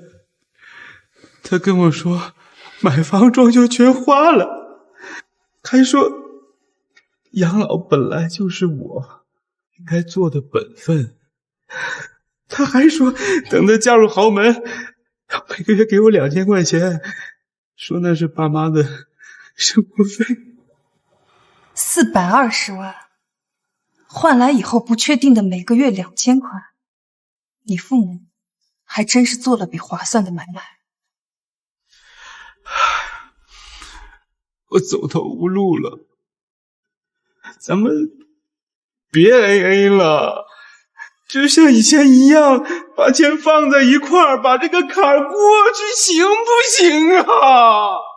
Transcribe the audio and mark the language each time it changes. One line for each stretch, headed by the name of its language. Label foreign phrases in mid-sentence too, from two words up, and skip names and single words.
Chinese: 她跟我说，买房装修全花了，还说养老本来就是我应该做的本分。她还说，等她嫁入豪门，她每个月給我2000塊錢，說那是爸媽的生活費。 420萬，換來以後不確定的每個月2000塊，你父母還真是做了筆划算的買賣。我走投無路了，咱們別 AA 了，就像以前一樣，把錢放在一塊兒，把這個坎兒過去，行不行啊？